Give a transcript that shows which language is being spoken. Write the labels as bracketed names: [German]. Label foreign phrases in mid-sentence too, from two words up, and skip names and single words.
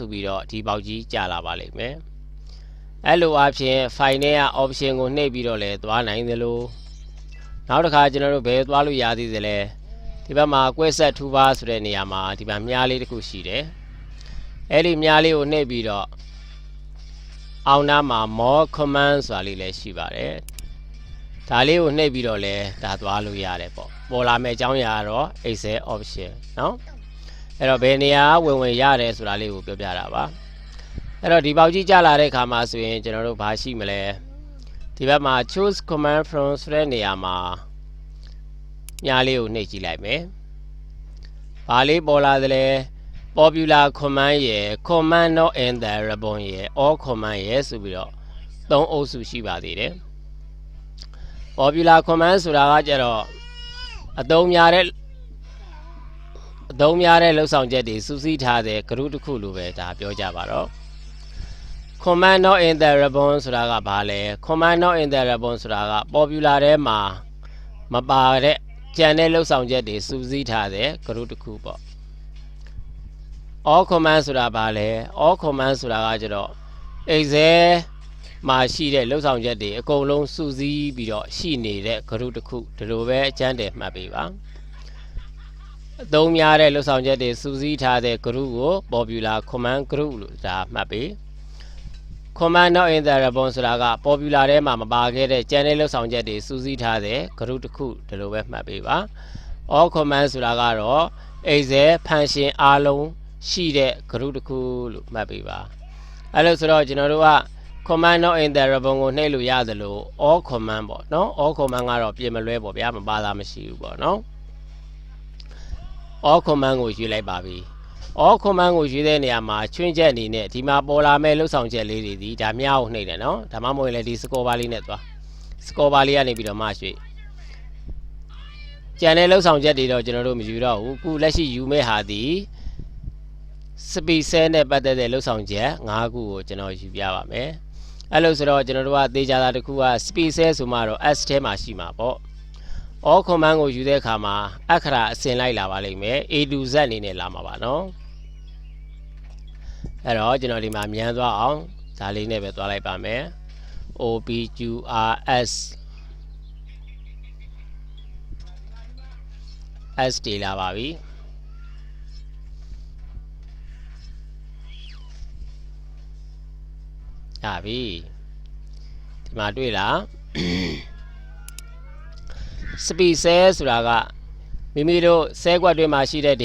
[Burmese] ပြီးတော့ဒီပေါက်ကြီးကြာလာပါလိမ့်မယ်အဲ့လိုအဖြစ် file ထဲက option ကိုနှိပ်ပြီးတော့လဲသွားနိုင်သလိုနောက်တစ်ခါကျွန်တော်တို့ဘယ်သွားလို့ရသေးသလဲဒီဘက်မှာ quiz set 2ပါဆို တဲ့နေရာမှာဒီမှာမြားလေးတစ်ခုရှိတယ်အဲ့ဒီမြားလေးကိုနှိပ်ပြီးတော့အောက်နားမှာ [English] more command [Burmese] ဆိုတာလေးလည်းရှိပါတယ်ဒါလေးကိုနှိပ်ပြီးတော့ လဲဒါသွားလို့ရတယ်ပေါ့ပေါ်လာမယ့်အကြောင်းအရာကတော့ [English] Excel option [Burmese] เนาะအဲ့တော့ဘယ်နေရာဝင်ရတယ်ဆိုတာလေး ကိုပြောပြတာပါအဲ့တော့ဒီပေါက်ကြီးကြာလာတဲ့အခါမှာဆိုရင်ကျွန်တော်တို့ဘာရှိမလဲဒီဘက်မှာ [English] choose command from [Burmese] ဆိုတဲ့နေရာမှာမြားလေးကိုနှိပ်ကြည့်လိုက်မယ်ဘာလေးပေါ်လာသလဲ [English] popular command [Burmese] ရယ် [English] command not in the ribbon [Burmese] ရယ် [English] all command [Burmese] ရယ်ဆိုပြီးတော့၃အုပ်စုရှိပါသေးတယ် [English] popular command [Burmese] ဆိုတာကကြတော့အသုံးများတဲ့ လှုပ်ဆောင်ချက်တွေစုစည်းထားတဲ့ group တစ်ခုလိုပဲဒါပြောကြပါတော့ [English] command not in the ribbon [Burmese] ဆိုတာကဘာလဲ [English] command not in the ribbon [Burmese] ဆိုတာက popular ထဲမှာမပါတဲ့ကျန်တဲ့လှုပ်ဆောင်ချက်တွေစုစည်း ထားတဲ့ group တစ်ခုပေါ့ [English] all command [Burmese] ဆိုတာဘာလဲ [English] all command [Burmese] ဆိုတာကကြတော့ Excel မှာရှိတဲ့လှုပ်ဆောင်ချက်တွေအကုန်လုံးစုစည်းပြီးတော့ရှိနေတဲ့ group တစ် ခုဒီလိုပဲအကျဉ်းတည်မှတ်ပေးပါအသုံးများတဲ့လှုပ်ဆောင်ချက်တွေစုစည်းထားတဲ့ group ကို [English] popular command group [Burmese] လို့ဒါ မှတ်ပေး [English] command not in the ribbon [Burmese] ဆိုတာက popular ထဲမှာမပါခဲ့တဲ့ကျန်တဲ့လှုပ်ဆောင်ချက်တွေစုစည်းထားတဲ့ group တစ်ခုဒီလိုပဲမှတ်ပေးပါ all command ဆိုတာကတော့ [English] Excel function [Burmese] အားလုံးရှိတဲ့ group တစ်ခုလို့မှတ်ပေးပါအဲ့လိုဆိုတော့ကျွန်တော်တို့က [English] command not in the ribbon [Burmese] ကိုနှိပ်လို့ရသလို [English] all command [Burmese] ပေါ့နော် [English] all command [Burmese] ကတော့ပြင်မလွဲပေါ့ဗျာမပါတာမရှိဘူးပေါ့နော် [English] all command [Burmese] ကိုရွေးလိုက်ပါပြီ [English] all command [Burmese] ကိုရွေးတဲ့နေရာမှာချွင်းချက်အနေနဲ့ဒီမှာပေါ်လာမဲ့လှုပ်ဆောင်ချက်လေးတွေဒီဒါမြောက်နှိပ်တယ်နော်ဒါမှမဟုတ်လည်းဒီ [English] score bar [Burmese] လေးနဲ့သွား [English] score bar [Burmese] လေးကနေပြီးတော့မှရွှေ့ ကျန်တဲ့လှုပ်ဆောင်ချက်တွေတော့ကျွန်တော်တို့မယူတော့ဘူးခုလက်ရှိယူမဲ့ဟာဒီ [English] speed cell [Burmese] နဲ့ပတ်သက်တဲ့လှုပ်ဆောင်ချက်၅ခုကိုကျွန်တော်ယူပြပါမယ်အဲ့လိုဆိုတော့ကျွန်တော်တို့ကသေချာတာတစ်ခုက [English] speed cell [Burmese] ဆိုမှတော့ S ထဲမှာရှိမှာပေါ့ [English] all command [Burmese] ကိုယူတဲ့အခါမှာအခရာအစင်လိုက်လာပါလိမ့်မယ် [English] A to Z [Burmese] အနေနဲ့လာမှာပါနော်အဲ့တော့ကျွန်တော်ဒီမှာမြန်သွားအောင်ဒါလေးနဲ့ပဲသွားလိုက်ပါမယ် OPQRS S တည်လာပါပြီရပြီဒီမှာတွေ့လား [English] speed cell [Burmese] ဆိုတာကမိမိတို့ cell ကွက်တွေမှာရှိတဲ့